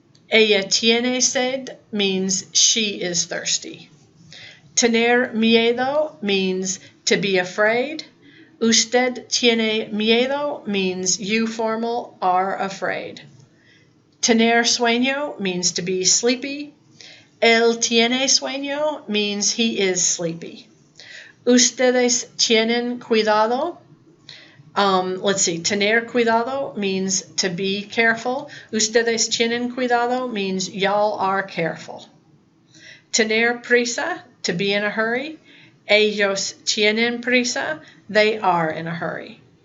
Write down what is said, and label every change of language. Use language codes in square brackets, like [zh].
[es] Ella tiene sed [en] means she is thirsty. [es] Tener miedo [en] means to be afraid. [es] Usted tiene miedo [en] means you, formal, are afraid. [es] Tener sueño [en] means to be sleepy. [es] Él tiene sueño [en] means he is sleepy. [es] Ustedes tienen cuidado. [en] Let's see, [es] tener cuidado [en] means to be careful. [es] Ustedes tienen cuidado [en] means y'all are careful. [es] Tener prisa, [en] to be in a hurry. [es] Ellos tienen prisa, [en] they are in a hurry.